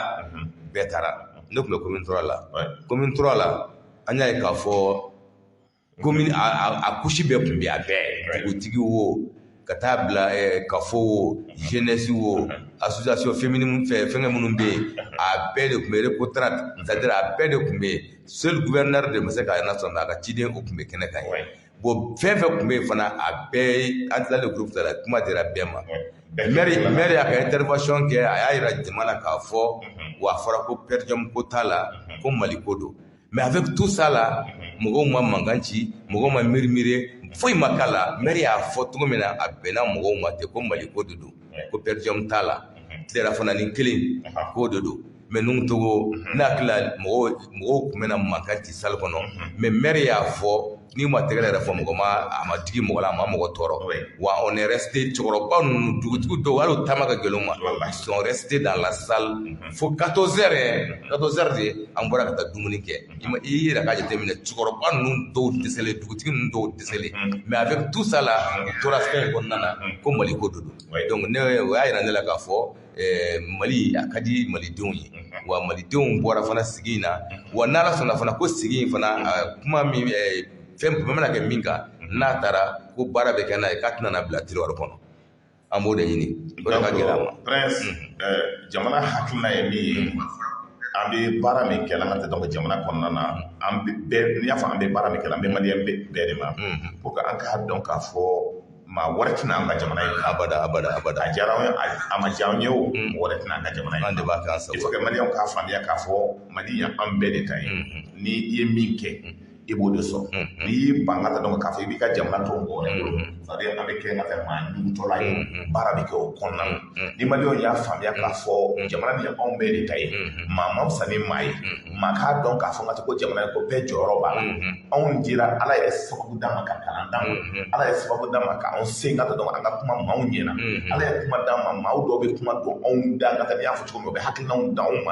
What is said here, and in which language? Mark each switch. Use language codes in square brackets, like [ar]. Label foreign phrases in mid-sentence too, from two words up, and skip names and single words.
[bm] taara ne tun bɛ commune 3 la commune 3 la an y'a ye k'a fɔ commune a couche bɛɛ tun bɛ a bɛɛ dugutigi wo ka taa bila kafo wo jeunesse wo [fr] association féminine [bm] fɛnkɛ minnu bɛ yen a bɛɛ de tun bɛ reconnaître [fr] c'est-à-dire [bm] a bɛɛ de tun bɛ [fr] seul gouverneur de [bm] ma se ka yana sɔrɔ a ka ciden o tun bɛ kɛnɛ kan ye bon fɛn fɛn tun bɛ yen fana a bɛɛ an tilalen groupe la kuma dira bɛɛ ma maire y'a ka intervention kɛ a y'a jira jama na k'a fɔ wa a fɔra ko [la] per diem [bm] ko t'a la ko Mali ko don [fr] mais avec tout ça la [bm] mɔgɔw ma mankan ci mɔgɔw ma miiri foyi ma k'a la maire y'a fɔ cogo min na a bɛnna mɔgɔw ma ten ko Mali ko de don ko [la] per diem [bm] t'a la tilera fana ni kelen k'o de don mais nun togo n'a hakili la mɔgɔw tun bɛna mankan ci salle kɔnɔ mais maire y'a fɔ ni ma tɛgɛ yɛrɛ fɔ mɔgɔ ma a ma digi mɔgɔ la a ma mɔgɔ tɔɔrɔ wa [fr] on est resté [bm] cɛkɔrɔba ninnu dugutigi dɔw hali taama ka gɛlɛn ma [fr] ils sont restés dans la salle [bm] fo 14h de an bɔra ka taa dumuni kɛ i yɛrɛ ka jateminɛ cɛkɔrɔba ninnu dɔw dɛsɛlen dugutigi ninnu dɔw dɛsɛlen [fr] mais avec tout ça là [bm] u tora fɛn in kɔnɔna na ko Mali ko don donc ne o y'a yira ne la k'a fɔ Mali a ka di malidenw ye wa malidenw bɔra fana sigi in na wa n'Ala sɔnna fana ko sigi in fana kuma min fɛn bɛɛ mana kɛ min kan n'a taara ko baara bɛ kɛ n'a ye k'a tɛna na bila tiroir kɔnɔ an b'o de ɲini o de ka gɛlɛn a ma. Prince jamana hakilina ye min ye an bɛ baara min kɛ an ka tɛ jamana kɔnɔna na an bɛɛ n'i y'a fɔ an bɛ baara min kɛ an bɛ maliyɛn bɛɛ de ma [fr] pour que [bm] an k'a dɔn k'a fɔ maa wɛrɛ tɛna an ka jamana ye abada a diyara an ye a ma diya an ye o mɔgɔ wɛrɛ tɛna an ka jamana ye an de b'a kɛ an sago [fr] il faut que [bm] maliyɛnw k'a faamuya k'a fɔ Mali ye an bɛɛ de ta ye ni i ye min kɛ i b'o de sɔrɔ n'i y'i ban ka taa dɔn k'a fɔ i b'i ka jamana to mɔgɔ wɛrɛ bolo [fr] c'est-à-dire [bm] an bɛ kɛ ka kɛ maa ɲugutɔla ye baara bɛ kɛ o kɔnɔna na ni maliyɛnw y'a faamuya k'a fɔ jamana nin ye anw bɛɛ de ta ye maa ma fisa ni maa ye maa k'a dɔn k'a fɔ ka tɛ ko jamana ye ko bɛɛ jɔyɔrɔ b'a la anw dira Ala ye sababu d'an ma ka kalan d'an ma Ala ye sababu d'an ma k'anw sen ka taa dɔn an ka kuma maaw ɲɛna Ala ye kuma d'an ma maaw dɔw bɛ kuma don anw da ka taa n'i y'a fɔ cogo min u bɛ hakilinaw d'anw ma